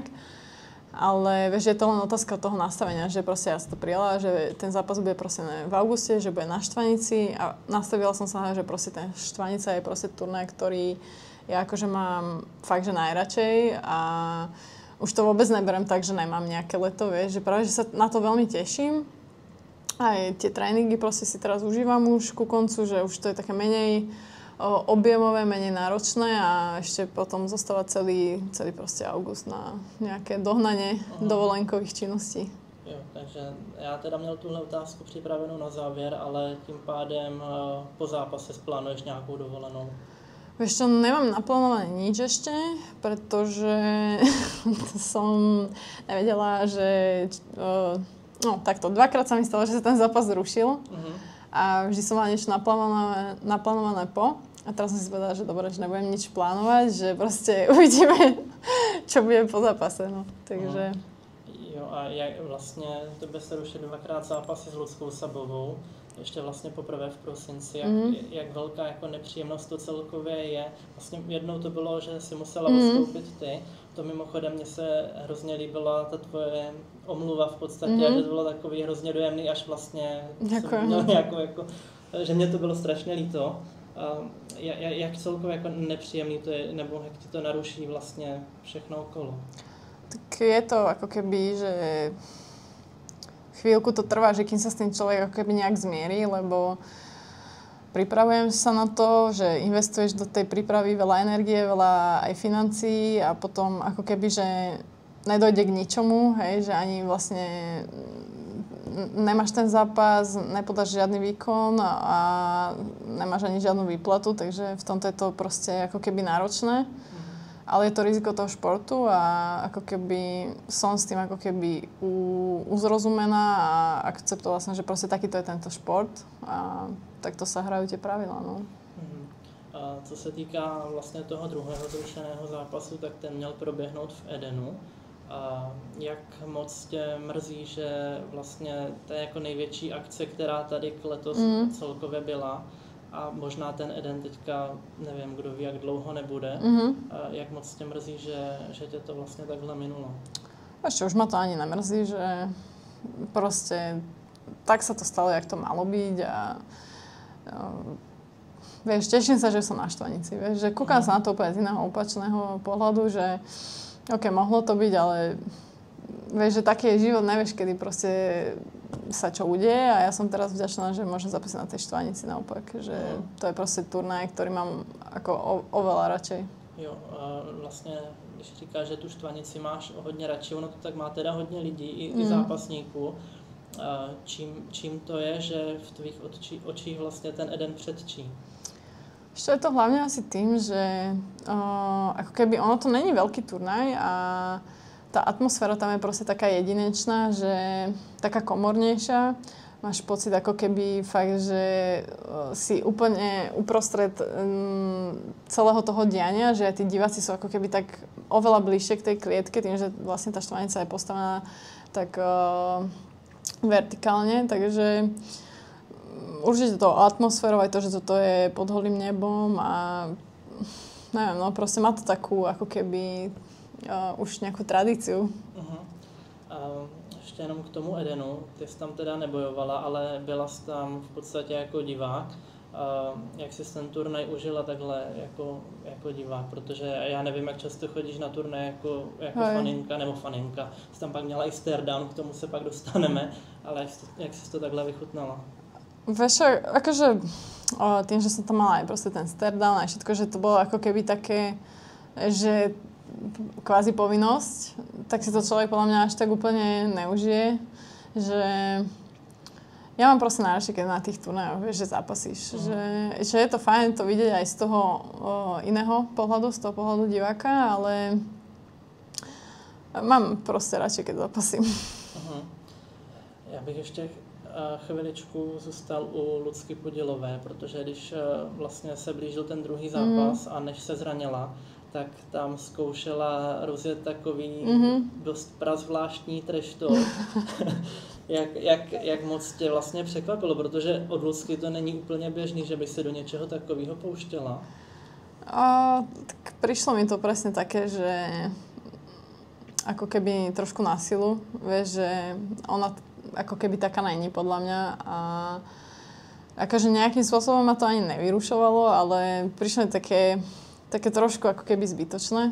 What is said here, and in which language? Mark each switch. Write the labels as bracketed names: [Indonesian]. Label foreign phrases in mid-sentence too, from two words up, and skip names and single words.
[Slovak] Ale vieš, je to len otázka toho nastavenia, že proste ja som to prijala, že ten zápas bude proste v auguste, že bude na Štvanici a nastavila som sa, že proste ten Štvanica je proste turnaj, ktorý ja akože mám fakt, že najradšej a už to vôbec neberiem tak, že nemám nejaké leto, vieš, že práve, že sa na to veľmi teším. Aj tie tréningy proste si teraz užívam už ku koncu, že už to je také menej objemové, menej náročné a ešte potom zostáva celý proste august na nejaké dohnanie dovolenkových činností. [Czech] Jo, takže já teda měl tuhle otázku připravenou na závěr, ale tím pádem po zápase plánuješ nějakou dovolenou? [Slovak] Vieš čo, nemám naplánované nič ešte, pretože som nevedela, že... No takto, dvakrát sa mi stalo, že sa ten zápas zrušil a vždy som mala niečo naplánované po. A teraz som si povedala, že dobre, že nebudem nič plánovať, že proste uvidíme, čo bude po zápase, no. Takže... [Czech] Jo, a jak vlastně tebe se rušily dvakrát zápasy s Luckou Sabovou, ještě vlastně poprvé v prosinci, jak velká jako nepříjemnost to celkově je. Vlastně jednou to bylo, že si musela odstoupit ty. To mimochodem mně se hrozně líbila ta tvoje omluva v podstatě, že to bylo takový hrozně dojemný, až vlastně měl jako, že mě to bylo strašně líto. Jak celkově jako nepříjemný to je, nebo jak ti to naruší vlastně všechno okolo? [Slovak] Tak je to ako keby, že chvíľku to trvá, že kým sa s tým človek ako keby nejak zmierí, lebo pripravujem sa na to, že investuješ do tej prípravy veľa energie, veľa aj financií a potom ako keby, že nedojde k ničomu, hej, že ani vlastne nemáš ten zápas, nepodáš žiadny výkon a nemáš ani žiadnu výplatu, takže v tomto je to proste ako keby náročné. Ale je to riziko toho športu a ako keby som s tým ako keby uzrozumená a akceptovala som, že proste takýto je tento šport a takto sa hrajú tie pravidlá, no. [Czech] A co se týká vlastně toho druhého zrušeného zápasu, tak ten měl proběhnout v Edenu. A jak moc tě mrzí, že vlastně to je jako největší akce, která tady letos celkově byla. A možná ten Eden teďka, nevím, kdo ví, jak dlouho nebude. Jak moc tě mrzí, že tě to vlastně takhle minulo? [Slovak] Ešte už ma to ani nemrzí, že proste tak sa to stalo, jak to malo byť a vieš, teším sa, že som na Štvanici, vieš, že kúkam sa na to úplne z iného opačného pohľadu, že ok, mohlo to byť, ale vieš, že taký je život, nevieš, kedy proste sa čo udeje a ja som teraz vďačná, že môžem zapísať na tej Štvanici naopak, že to je proste turnaj, ktorý mám ako oveľa radšej. [Czech] Jo, a vlastně, když říkáš, že tu štvanici máš hodně radši, ono to tak má teda hodně lidí, i zápasníků. A čím to je, že v tvých očích vlastně ten Eden předčí? [Slovak] Ešte je to hlavne asi tým, že ako keby ono to není veľký turnaj a tá atmosféra tam je proste taká jedinečná, že taká komornejšia. Máš pocit ako keby fakt, že si úplne uprostred celého toho diania, že tí diváci sú ako keby tak oveľa bližšie k tej klietke, tým, že vlastne tá štvanica je postavená tak vertikálne, takže určite to atmosférou, aj to, že toto je pod holým nebom a neviem, no proste má to takú ako keby už nejakú tradíciu. Uh-huh. [Czech] Ještě jenom k tomu Edenu, ty jsi tam teda nebojovala, ale byla jsi tam v podstatě jako divák. Jak jsi ten turnaj užila takhle jako divák, protože já nevím, jak často chodíš na turnaj jako faninka nebo faninka. Jsi tam pak měla i [English] stare down, [Czech] k tomu se pak dostaneme, ale jak jsi to takhle vychutnala? [Slovak] Vieš, akože tým, že som tam mala aj proste ten [English] stare down [Slovak] a všetko, že to bolo ako keby také, že kvázi povinnosť, tak si to človek podľa mňa až tak úplne neužije, že ja mám proste najradšej, keď na tých turnajoch, vieš, že zápasíš, že je to fajn to vidieť aj z toho iného pohľadu, z toho pohľadu diváka, ale mám proste radšej, keď zápasím. Uh-huh. [Czech] Já bych ještě chviličku zůstal u Lucky Podilové, protože když vlastně se blížil ten druhý zápas a než se zranila, tak tam zkoušela rozjet takový dost prazvláštní [English] trash talk. [Czech] jak moc tě vlastně překvapilo, protože od Lucky to není úplně běžný, že by se do něčeho takového pouštěla. [Slovak] Tak prišlo mi to presne také, že ako keby trošku na silu, vieš, že ona ako keby taká není podľa mňa a akože nejakým spôsobom ma to ani nevyrušovalo, ale prišlo mi také trošku ako keby zbytočné.